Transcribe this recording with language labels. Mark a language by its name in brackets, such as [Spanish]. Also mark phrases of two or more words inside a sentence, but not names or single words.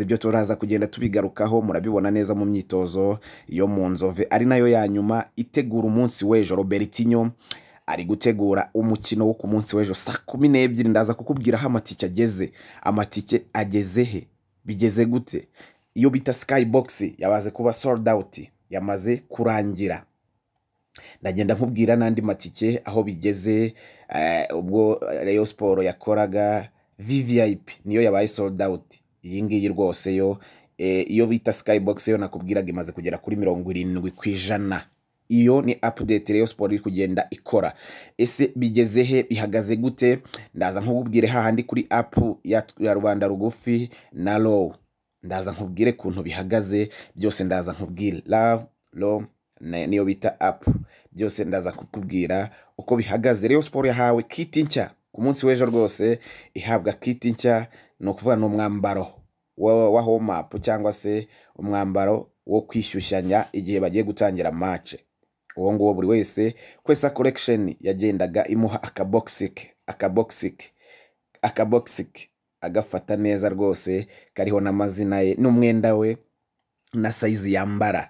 [Kinyarwanda] Ibyo turaza kugenda tubigarukaho, murabibona neza mu myitozo yo mu Nzove, ari nayo ya nyuma itegura umunsi w'ejo. Robertinho ari gutegura umukino wo ku munsi w'ejo saa 12. Ndaza kukubwira aho amatike ageze he, bigeze gute. Iyo bita Skybox yabaze kuba [English] sold out, [Kinyarwanda] yamaze kurangira. Ndagenda nkubwira n'andi matike aho bigeze. Ubwo Rayon Sport yakoraga VVIP niyo yabaye [English] sold out, [Kinyarwanda] iyi ngiyi rwose yo iyo bita Skybox yo nakubwiraga imaze kugera kuri 70%. Iyo ni update Rayon Sport iri kugenda ikora. Ese bigeze he, bihagaze gute? Ndaza nkubwire hahandi kuri app ya Rwanda Rugufi na Low, ndaza nkubwire kuntu bihagaze byose. Ndaza nkubwire Low niyo bita app, byose ndaza kukubwira uko bihagaze. Rayon Sport yahawe kit nshya ku munsi w'ejo, rwose ihabwa kit nshya, no kuvuga no mwambaro wa home up cyangwa se umwambaro wo kwishyushyanya igihe bagiye gutangira match. Uwo nguwo buri wese kwesa collection yagendaga imuha akaboxik agafata neza rwose, kariho n'amazina ye n'umwenda we na size yambara.